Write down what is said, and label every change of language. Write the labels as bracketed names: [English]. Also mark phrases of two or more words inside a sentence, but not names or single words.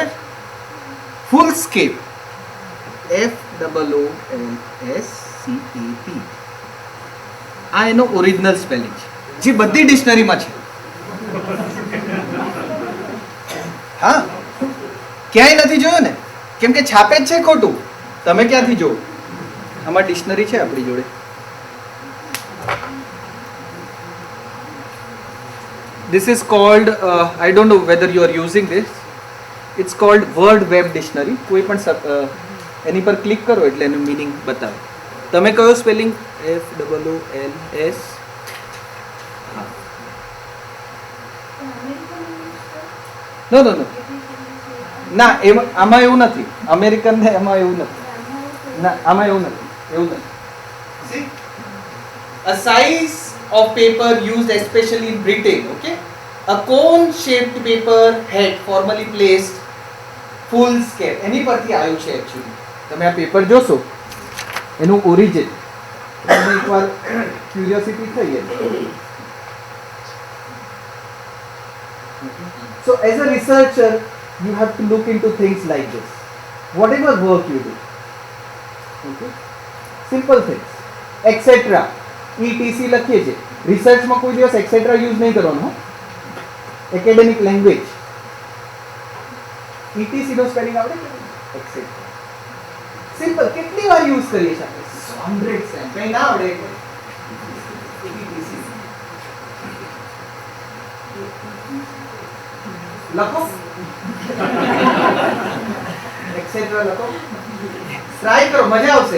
[Gujarati] ફૂલ સ્કેપ FOOLSCAP આ એનો ઓરિજિનલ સ્પેલિંગ છે, જે બધી ડિક્શનરીમાં છે. હા, ક્યાંય નથી જોયો ને, કેમ કે છાપે જ છે ખોટું. તમે ક્યાંથી જો? આમાં ડિક્શનરી છે આપણી જોડે. [English] This is called, I don't know whether you are using this. It's called Word Web Dictionary. [Gujarati] કોઈ પણ એની પર ક્લિક કરો એટલે એનું મીનિંગ બતાવે. તમે કયો સ્પેલિંગ? FOOLS. હા, નો. ના આમાં એવું નથી, અમેરિકન ને એમાં એવું નથી, ના આમાં એવું નથી. [English] See, a size of paper used especially in Britain, okay, a cone shaped paper head formally placed foolscap, [Gujarati] એની પરથી આવ્યું છે actually. તમે આ પેપર જોશો એનું ઓરિજિન એકવાર ક્યુરિયોસિટી થઈ જાય. [English] So as a researcher you have to look into things like this, whatever work you do, okay, simple things, etc. [Gujarati] etc લખીએ છીએ, રિસર્ચમાં કોઈ દિવસ etc યુઝ નહીં કરવાનો, [English] academic language. [Gujarati] etc નો સ્પેલિંગ આવડે કે etc? સિમ્પલ કેટલી વાર યુઝ કરીએ છીએ આપણે? 100 ટાઈમ. કઈ ના આવડે etc લખો, etc લખો, ટ્રાય કરો, મજા આવશે.